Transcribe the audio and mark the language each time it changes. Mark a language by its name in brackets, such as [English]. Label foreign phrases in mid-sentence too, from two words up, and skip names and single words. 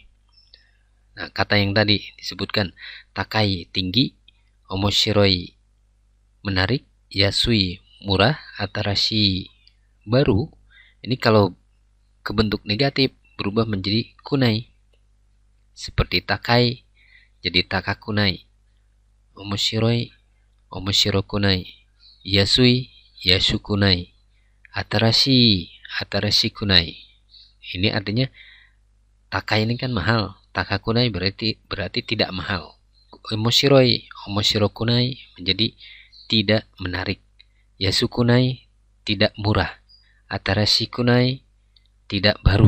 [Indonesian] Nah, kata yang tadi disebutkan takai tinggi, omoshiroi menarik, yasui murah, atarashi baru. Ini kalau ke bentuk negatif berubah menjadi kunai. Seperti takai jadi takakunai, [Japanese] 面白い 面白くない、安い 安くない、新しくない. [Indonesian] Ini artinya takai ini kan mahal, takakunai berarti tidak mahal. Omoshirokunai menjadi tidak menarik, yasukunai tidak murah, atarashi kunai tidak baru.